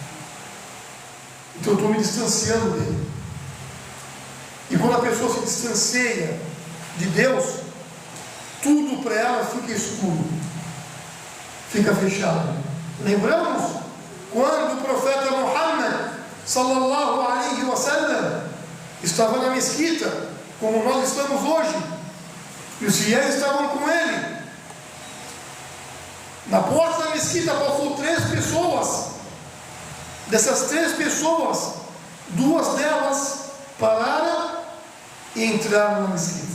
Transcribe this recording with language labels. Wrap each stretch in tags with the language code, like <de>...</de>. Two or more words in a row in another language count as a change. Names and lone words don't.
<pt>Então eu estou me distanciando dele. E quando a pessoa se distancia de Deus, tudo para ela fica escuro, fica fechado. Lembramos quando o profeta Muhammad</pt> <ar>صلى الله عليه وسلم</ar> <pt>estava na mesquita, como nós estamos hoje, e os fiéis estavam com ele. Na porta da mesquita passou 3 pessoas. Dessas 3 pessoas, 2 delas pararam e entraram na mesquita.</pt>